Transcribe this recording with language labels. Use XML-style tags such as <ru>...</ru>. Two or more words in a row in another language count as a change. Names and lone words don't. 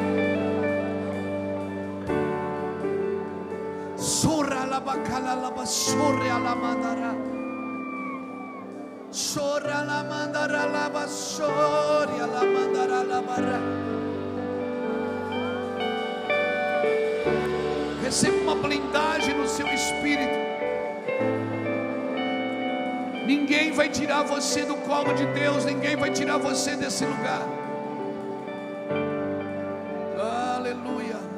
<pt>Surra la bacala la basurra la mandara. Sorra la mandara la basoria la mandara la barra. Receba uma blindagem no seu espírito. Ninguém vai tirar você do colo de Deus, ninguém vai tirar você desse lugar. Aleluia.</pt>